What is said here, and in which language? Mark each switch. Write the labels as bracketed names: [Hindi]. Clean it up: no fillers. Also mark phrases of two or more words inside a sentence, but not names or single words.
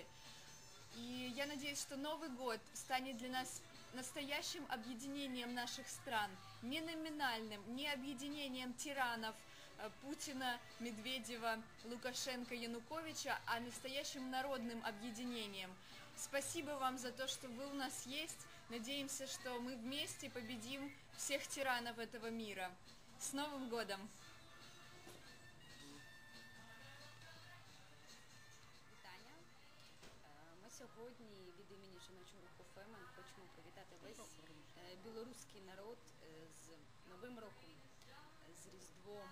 [Russian] И я надеюсь, что Новый год станет для нас настоящим объединением наших стран, не номинальным, не объединением тиранов Путина, Медведева, Лукашенко, Януковича, а настоящим народным объединением. Спасибо вам за то, что вы у нас есть. Надеемся, что мы вместе победим всех тиранов этого мира. С Новым годом! [Ukrainian] Сьогодні від імені жіночого руху Фемен хочемо привітати весь білоруський народ з Новим роком, з Різдвом.